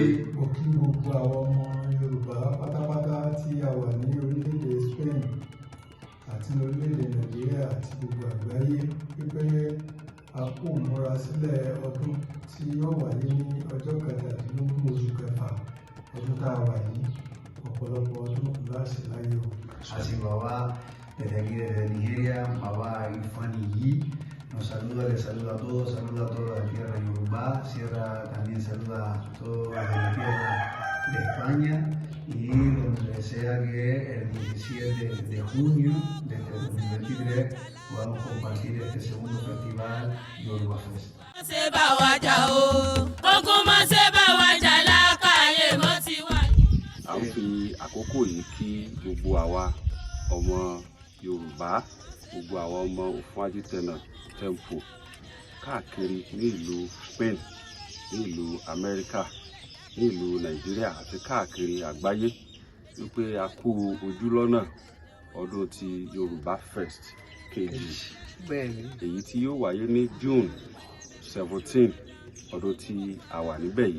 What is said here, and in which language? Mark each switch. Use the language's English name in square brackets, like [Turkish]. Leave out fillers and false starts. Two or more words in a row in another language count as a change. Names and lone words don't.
[Yoruba] Mo kí gbogbo àwọn ọmọ Yorùbá pátápátá tí a wà ní orílẹ̀-èdè Spain àti orílẹ̀-èdè Nàìjíríà àti gbogbo àgbáyé wípé a kú múra sílẹ̀ ọdún tí yóò wáyé ní ọjọ́ 17 oṣù kẹfà ọdún tá a wà yìí. Ọ̀pọ̀lọpọ̀ ọdún láṣẹ láyé o. [Spanish] Así Baba, desde aquí desde Nigeria, Baba Irfani Yi nos saluda, les saluda a todos la tierra Yoruba, Sierra también saluda a toda la tierra de España y donde desea que el 17 de junio de este 2023 podamos compartir este segundo festival Yoruba Fest. [Yoruba] À ń fi àkókò yìí kí gbogbo àwa ọmọ Yorùbá, gbogbo àwọn ọmọ Òfun Ajítẹnà Temple káàkiri ní ìlú Spain, ní ìlú Amẹ́ríkà, ní ìlú Nàìjíríà àti káàkiri àgbáyé wípé a kú ojúlọ́nà ọdún ti Yorùbá Fest kejì, èyí tí yóò wáyé ní June 17 ọdún tí a wà níbẹ̀ yìí.